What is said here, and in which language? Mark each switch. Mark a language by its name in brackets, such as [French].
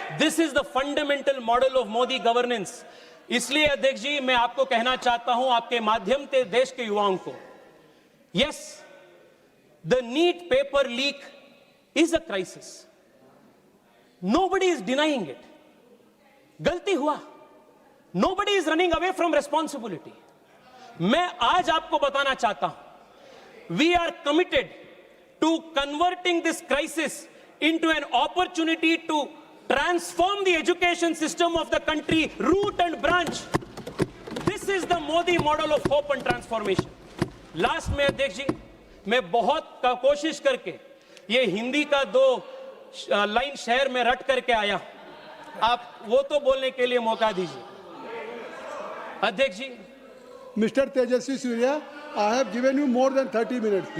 [English] This is the fundamental model of Modi governance. [Hindi] इसलिए अध्यक्ष जी, मैं आपको कहना चाहता हूं, आपके माध्यम से देश के युवाओं को, [English] Yes, the NEET paper leak is a crisis. Nobody is denying it. [Hindi] गलती हुआ. [English] Nobody is running away from responsibility. [Hindi] मैं आज आपको बताना चाहता हूं, [English] we are committed to converting this crisis into an opportunity to transform the education system of the country, root and branch. This is the Modi model of hope and transformation. [Hindi] Last में अध्यक्ष जी, मैं बहुत कोशिश करके ये हिंदी का 2 line शहर में रट करके आया. आप वो तो बोलने के लिए मौका दीजिए. अध्यक्ष जी, [English] Mister Tejasvi Surya, I have given you more than 30 minutes.